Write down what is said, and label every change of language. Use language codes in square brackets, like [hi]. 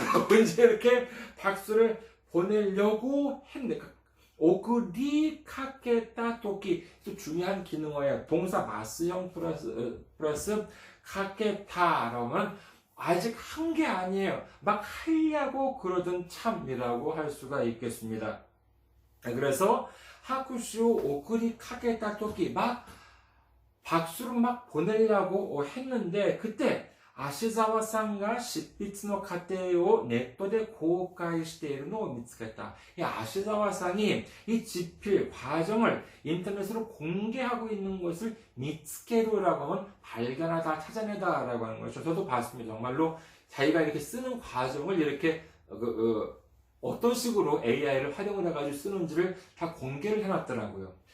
[ko] 왠지 이렇게 박수를 보내려고 했네. [ja] 오그리 카케타 토키, [ko] 또 중요한 기능어예요. 동사 마스형 플러스 카케타라고 하면 아직 한 게 아니에요. 막 하려고 그러던 참이라고 할 수가 있겠습니다. 그래서 [ja] 하쿠시오 오그리 카케타 토키, [ko] 막 박수를 막 보내려고 했는데, 그때 아시자와 [ja] さんが 執筆の過程をネットで公開しているのを見つけた. [ko] 이 아시자와さん이 이 집필 과정을 인터넷으로 공개하고 있는 것을 미츠케루라고 하면 발견하다, 찾아내다라고 하는 거죠. 저도 봤습니다. 정말로 자기가 이렇게 쓰는 과정을 이렇게 어떤 식으로 AI를 활용을 해가지고 쓰는지를 다 공개를 해놨더라고요.